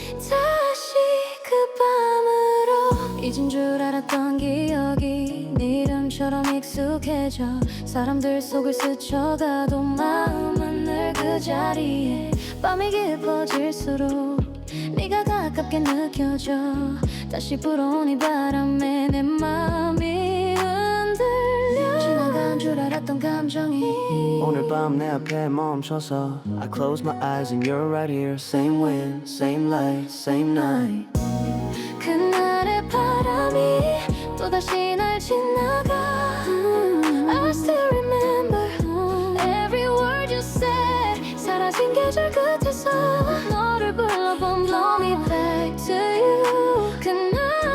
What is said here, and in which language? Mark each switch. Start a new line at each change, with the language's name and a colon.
Korean: 다시 그 밤으로 잊은 줄 알았던 기억이 네 이름처럼 익숙해져. 사람들 속을 스쳐가도 마음은 늘 그 자리에 밤이 깊어질수록 네가 가깝게 느껴져. 다시 불어온 이 바람에 내 맘이 흔들려. 지나간 줄 알았던 감정이 오늘 밤 내 앞에 멈춰서
English: I close my eyes and you're right here. Same wind, same light, same night.
Korean: 그날의 바람이 또다시 날 지나가.
English: I still remember every word you said.
Korean: 사라진 계절 끝에서 너를 불러본
English: Blow me back to you.
Korean: 그날의